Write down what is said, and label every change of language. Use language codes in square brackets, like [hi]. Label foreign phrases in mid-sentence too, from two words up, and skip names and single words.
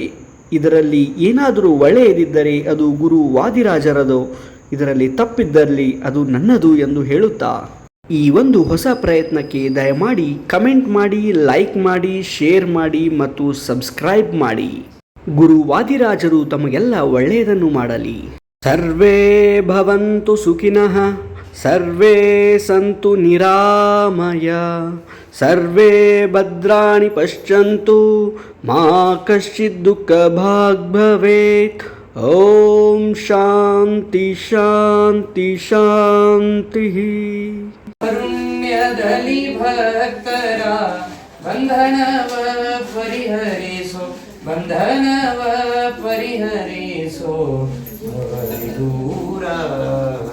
[kn] ಇದರಲ್ಲಿ ಏನಾದರೂ ಒಳ್ಳೆಯದಿದ್ದರೆ ಅದು ಗುರು ವಾದಿರಾಜರದು, ಇದರಲ್ಲಿ ತಪ್ಪಿದ್ದಲ್ಲಿ ಅದು ನನ್ನದು ಎಂದು ಹೇಳುತ್ತಾ ಈ ಒಂದು ಹೊಸ ಪ್ರಯತ್ನಕ್ಕೆ ದಯಮಾಡಿ ಕಮೆಂಟ್ ಮಾಡಿ, ಲೈಕ್ ಮಾಡಿ, ಶೇರ್ ಮಾಡಿ ಮತ್ತು ಸಬ್ಸ್ಕ್ರೈಬ್ ಮಾಡಿ. ಗುರು ವಾದಿರಾಜರು ತಮಗೆಲ್ಲ ಒಳ್ಳೆಯದನ್ನು ಮಾಡಲಿ. [sa] ಸರ್ವೇ ಭವಂತು ಸುಖಿನಃ, ಸರ್ವೇ ಸಂತು ನಿರಾಮಯ, ಸರ್ವೇ ಭದ್ರಾಣಿ ಪಶ್ಯಂತು, ಮಾ ಕಶ್ಚಿತ್ ದುಃಖ ಭಾಗ್ ಭವೇತ್. ಓಂ ಶಾಂತಿ ಶಾಂತಿ ಶಾಂತಿ. [kn] ಕಾರುಣ್ಯದಲ್ಲಿ ಭಕ್ತರ ಬಂಧನವ ಪರಿಹರಿಸೋ, ಬಂಧನವ ಪರಿಹರಿಸೋ ದೂರ